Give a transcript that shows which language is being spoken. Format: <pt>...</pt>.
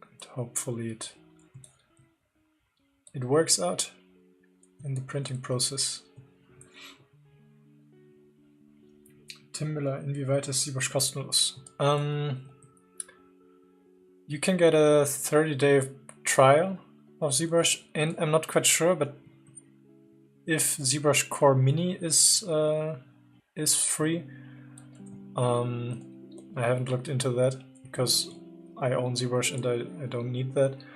<en>hopefully it works out in the printing process.</en> <de>Tim Müller, inwieweit ist Zbrush kostenlos?</de> <en>You can get a 30-day trial of Zbrush, and I'm not quite sure, but if Zbrush Core Mini is free, I haven't looked into that because I own Zbrush and I don't need that.</en>